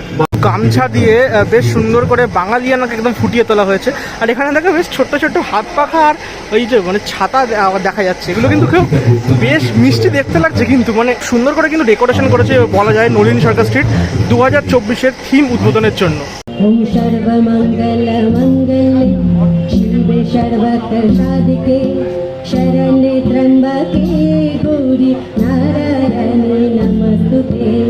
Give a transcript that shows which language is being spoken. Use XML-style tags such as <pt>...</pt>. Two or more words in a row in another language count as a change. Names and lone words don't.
<bn>গামছা দিয়ে বেশ সুন্দর করে বাঙালিয়ানাকে একদম ফুটিয়ে তোলা হয়েছে। আর এখানে দেখো বেশ ছোট্ট ছোট্ট হাত পাখা আর ওই যে মানে ছাতা দেখা যাচ্ছে, এগুলো কিন্তু খুব বেশ মিষ্টি দেখতে লাগছে। কিন্তু মানে সুন্দর করে কিন্তু ডেকোরেশন করেছে বলা যায় নলিন সরকার স্ট্রিট 2024-এর থিম উদ্বোধনের জন্য।</bn> <sa>ओम सर्वमंगल मंगले शिवे सर्वत्र साधिके शरण्ये त्र्यंबके गौरी नारायणी नमस्तुते</sa>